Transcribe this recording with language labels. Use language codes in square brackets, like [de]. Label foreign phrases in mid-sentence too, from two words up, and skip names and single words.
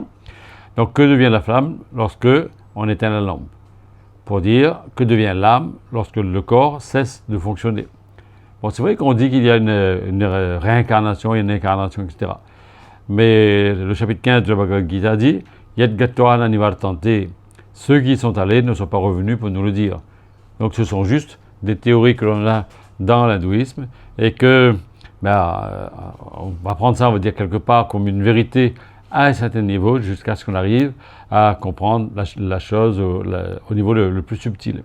[fr] Donc, que devient la flamme lorsque on éteint la lampe? Pour dire que devient l'âme lorsque le corps cesse de fonctionner. Bon, c'est vrai qu'on dit qu'il y a une réincarnation, une incarnation, etc. Mais le chapitre 15 de la Bhagavad Gita dit « [sa] यद् गत्तोहन निवर्तन्ते [fr] » ceux qui sont allés ne sont pas revenus pour nous le dire. Donc ce sont juste des théories que l'on a dans l'hindouisme et que, on va prendre ça, on va dire quelque part, comme une vérité à un certain niveau jusqu'à ce qu'on arrive à comprendre la chose au niveau le plus subtil.